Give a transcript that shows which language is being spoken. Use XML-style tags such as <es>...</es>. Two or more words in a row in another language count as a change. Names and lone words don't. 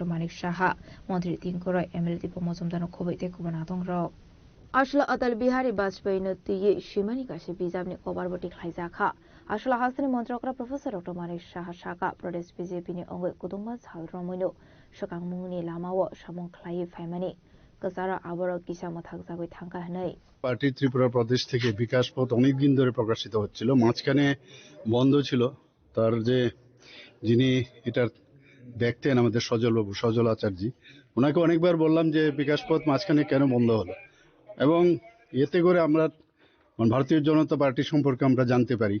<trp>Manik Shaha mantri Tinkoroi MLA Dipo Mojumdar khobaite kubana dongrok Ashla Atal Bihari Bajpayee no tiye shimani kashi bijapni kobarbuti khlai zakha Ashla hasani mantri okra Professor Dr. Manik Shaha Shaka Pradesh BJP ni ongoi kudungma salromoino shokangmungni lamawo samung khlai faimani Kasara aboro kisamo thakjagoi thangka hanai</trp> <bn>পার্টি ত্রিপুরা প্রদেশ থেকে বিকাশ পথ অনেকদিন ধরে প্রকাশিত হচ্ছিল, মাঝখানে বন্ধ ছিল। তার যে যিনি এটা দেখতেন আমাদের সজল আচার্যি, ওনাকে অনেকবার বললাম যে বিকাশ পথ মাঝখানে কেন বন্ধ হলো, এবং এতে করে আমরা ভারতীয় জনতা পার্টি সম্পর্কে আমরা জানতে পারি।</bn>